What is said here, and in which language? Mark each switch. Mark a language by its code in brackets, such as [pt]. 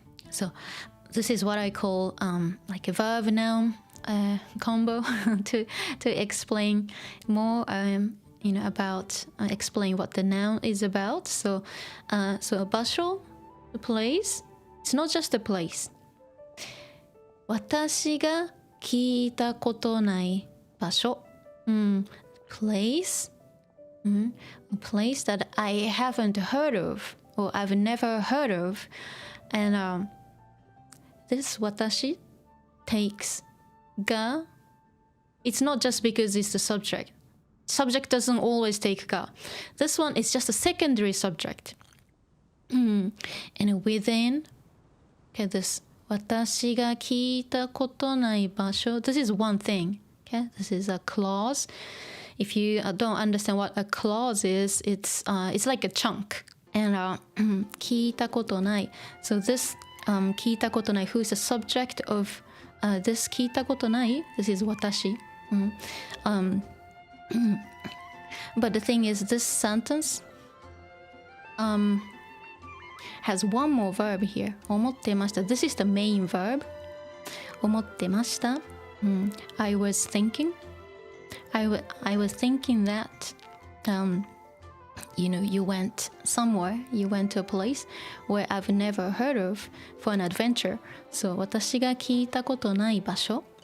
[en] So this is what I call like a verb noun combo to explain more you know about explain what the noun is about. So a 場所 the place. It's not just a place. [ja] 私が聞いたことない場所. [en] Place, a place that I haven't heard of or I've never heard of, and this 私 takes が it's not just because it's the subject. Subject doesn't always take が. This one is just a secondary subject. And within, okay, this [ja] 私が聞いたことない場所. [en] This is one thing. Okay, this is a clause.If you don't understand what a clause is, it's like a chunk. And 聞いたことない. So this 聞いたことない who is the subject of this 聞いたことない this is 私. But the thing is this sentence has one more verb here. [ja] 思ってました. [en] This is the main verb. 思ってました. I was thinking.I was thinking that, you know, you went somewhere, you went to a place where I've never heard of for an adventure. [ja] So, 私が聞いたことない場所.